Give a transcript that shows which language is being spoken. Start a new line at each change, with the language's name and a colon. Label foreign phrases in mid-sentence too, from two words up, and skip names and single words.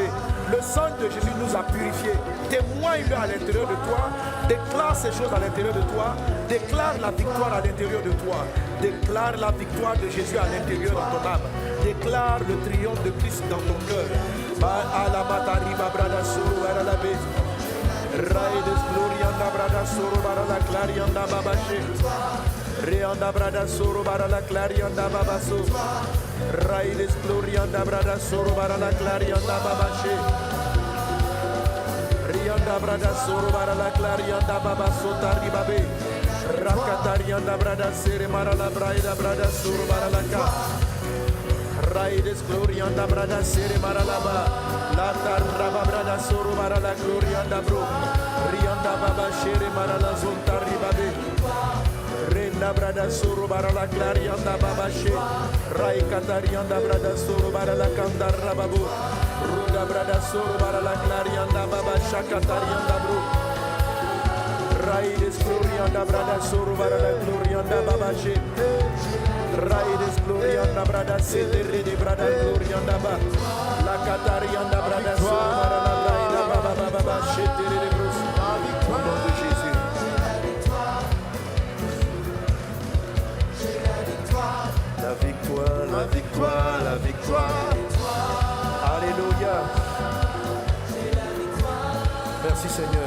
French: Le sang de Jésus nous a purifiés. Témoigne-le à l'intérieur de toi. Déclare ces choses à l'intérieur de toi. Déclare la victoire à l'intérieur de toi. Déclare la victoire de Jésus à l'intérieur de ton âme. Déclare le triomphe de Christ dans ton cœur. Raides glorianda brada soro bara la clarianda babache. Reanda brada soro bara la clarianda babaso. Raides glorianda brada soro bara la clarianda babache. Rianda brada soro bara la clarianda babaso taribabe. Rakatarianda brada sere mara la braida brada soro bara la ka. Raides glorianda brada sere mara la ba. La tarraba brada soro bara la glorianda bro. Rianda baba shere mara la zonta ribabe. Renda brada soro bara la clarianda baba she. Rai katarianda brada soro bara la kanda rababu. Ruda brada soro bara la clarianda baba shakatarianda bro. Raides glorianda brada soro bara la glorianda baba she. Raides glorianda brada setere de brada glorianda ba. La katarianda brada soro bara la braida baba baba shetere de bros. Au nom de Jésus. La victoire, la victoire, la victoire. Alléluia. Merci Seigneur.